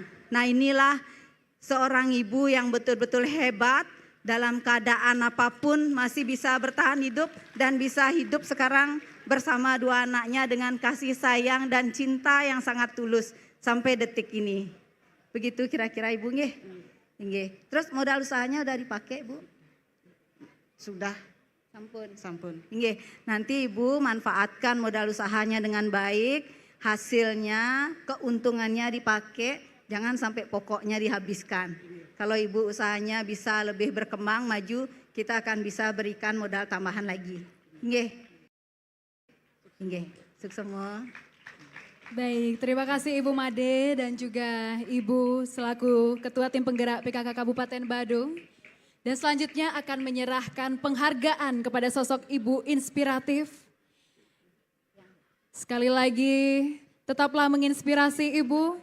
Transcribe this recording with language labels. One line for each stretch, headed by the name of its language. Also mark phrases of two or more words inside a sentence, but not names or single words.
Indonesian: Nah inilah seorang ibu yang betul-betul hebat, dalam keadaan apapun masih bisa bertahan hidup dan bisa hidup sekarang bersama 2 anaknya dengan kasih sayang dan cinta yang sangat tulus sampai detik ini. Begitu kira-kira Ibu nggih. Nggih. Terus modal usahanya udah dipakai Bu? Sudah.
Javanese: Sampun. Nggih.
Indonesian: Nanti Ibu manfaatkan modal usahanya dengan baik, hasilnya, keuntungannya dipakai, jangan sampai pokoknya dihabiskan. Kalau Ibu usahanya bisa lebih berkembang, maju, kita akan bisa berikan modal tambahan lagi.
Javanese: Nggih. Nggih.
Indonesian: Sukses semua. Baik, terima kasih Ibu Made dan juga Ibu selaku Ketua Tim Penggerak PKK Kabupaten Badung. Dan selanjutnya akan menyerahkan penghargaan kepada sosok Ibu inspiratif. Sekali lagi, tetaplah menginspirasi Ibu.